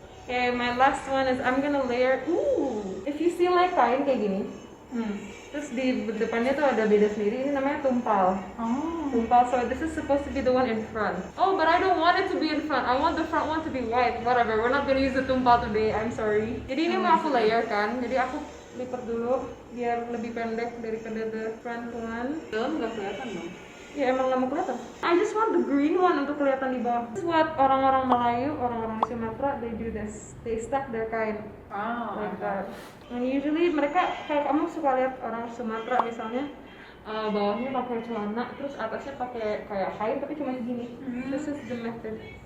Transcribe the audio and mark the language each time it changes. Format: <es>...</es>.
<en>Okay, my last one is I'm gonna layer.</en> <id>Ooh,</id> <en>if you see like</en> <id>kain kayak gini, terus di depannya tuh ada beda sendiri. Ini namanya tumpal. oh. Tumpal.</id> <en>So this is supposed to be the one in front. Oh, but I don't want it to be in front. I want the front one to be white. Whatever. We're not gonna use the tumpal today. I'm sorry.</en> <id>Jadi ini mau aku layer kan. Jadi aku lipat dulu biar lebih pendek daripada</id> <en>the front one.</en> <id>Dalam nggak kelihatan dong. Ya emang nggak mau kelihatan.</id> <en>I just want the green one</en> <id>untuk kelihatan di bawah.</id> <en>This is what</en> <id>orang-orang Melayu, orang-orang Sumatera,</id> <en>they do this. They stack their kain like that. And usually</en> <id>mereka kayak kamu suka lihat orang Sumatera misalnya bawahnya pakai celana, terus atasnya pakai kayak kain tapi cuma segini.</id> <en>This is the method.</en>